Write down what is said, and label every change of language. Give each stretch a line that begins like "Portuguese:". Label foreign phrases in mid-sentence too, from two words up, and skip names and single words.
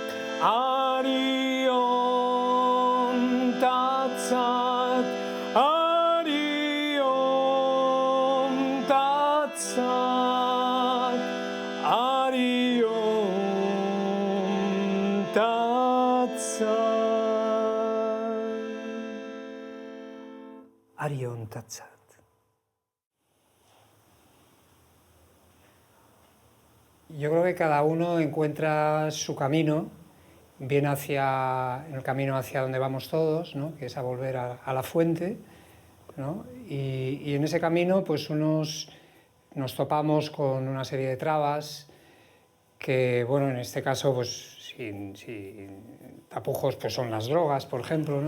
Sanskrit: Ariom Tatsat Ariom Tatsat Ariom Tatsat Arion Tatsat.
Spanish: Yo creo que cada uno encuentra su camino, bien en el camino hacia donde vamos todos, ¿no? Que es a volver a la fuente, ¿no? Y en ese camino pues nos topamos con una serie de trabas que, bueno, en este caso pues sin tapujos pues son las drogas, por ejemplo, ¿no?